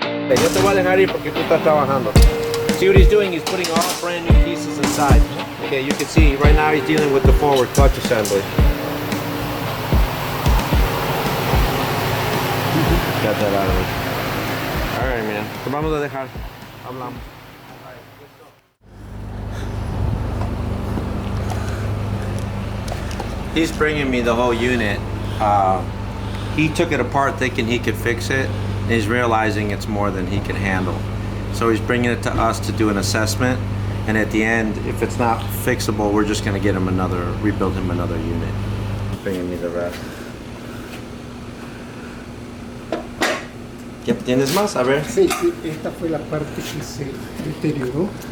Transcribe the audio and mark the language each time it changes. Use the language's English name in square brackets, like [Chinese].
[Spanish] Yo te voy a dejar ir porque tú estás trabajando. [English] See what he's doing? He's putting all brand new pieces inside. Okay, you can see right now he's dealing with the forward clutch assembly. Got that out of it. All right, man. [Spanish] Te vamos a dejar. Hablamos. [English] He's bringing me the whole unit. He took it apart thinking he could fix it. He's realizing it's more than he can handle. So he's bringing it to us to do an assessment, and at the end, if it's not fixable, we're just going to get him rebuild him another unit. He's bringing me the rest. [Spanish] ¿Qué tienes más? A ver. Sí, sí, esta fue la parte que se deterioró.